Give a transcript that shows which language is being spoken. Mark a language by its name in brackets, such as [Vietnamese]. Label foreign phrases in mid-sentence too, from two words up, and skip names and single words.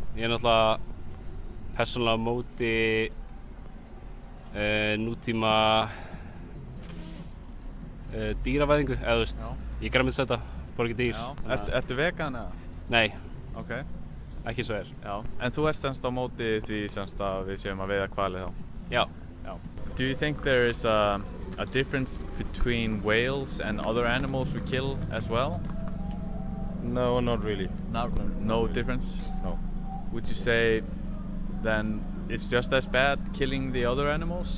[Icelandic] Ég náttúrulega persónulega á móti nútíma dýravæðingu, eða þú veist, ég grænmetisæta, borða ekki dýr. Já. Ertu vegan eða? Nei. Ok. Ekki svo Já. En þú ert semst á móti því semst að við séum að veiða hvali þá? Já. [English] Do you think there is a difference between whales and other animals we kill as well? No, not really. No difference? No. Would you say then it's just as bad killing the other animals?